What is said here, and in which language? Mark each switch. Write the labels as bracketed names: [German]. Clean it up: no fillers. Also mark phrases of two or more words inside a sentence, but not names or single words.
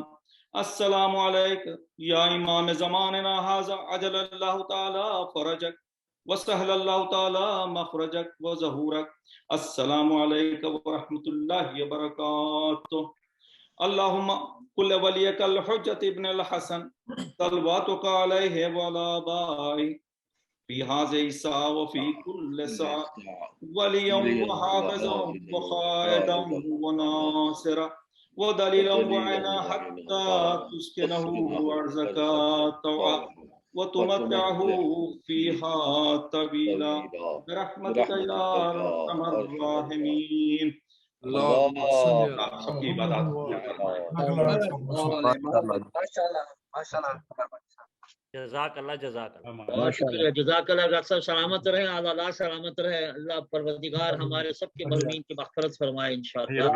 [Arabic] السلام عليك يا إمام زماننا هذا عجل الله تعالى فرجك وسهل الله تعالى مخرجك وظهورك. السلام عليك ورحمة الله وبركاته. اللهم كن لوليك الحجة ابن الحسن صلواتك عليه وعلى آبائه في هذه الساعة وفي كل ساعة وليا وحافظا وقائدا وناصرا ودليلا وعينا حتى تسكنه أرضك طوعا وتمتعه فيها طويلا برحمتك يا أرحم الراحمين. [Urdu] سب کی عبادت بہت شکریہ، جزاک اللہ. ڈاکٹر صاحب سلامت رہے، آلہ سلامت رہے۔ اللہ پروردگار ہمارے سب کے مظلومین کی مغفرت فرمائے ان شاء اللہ.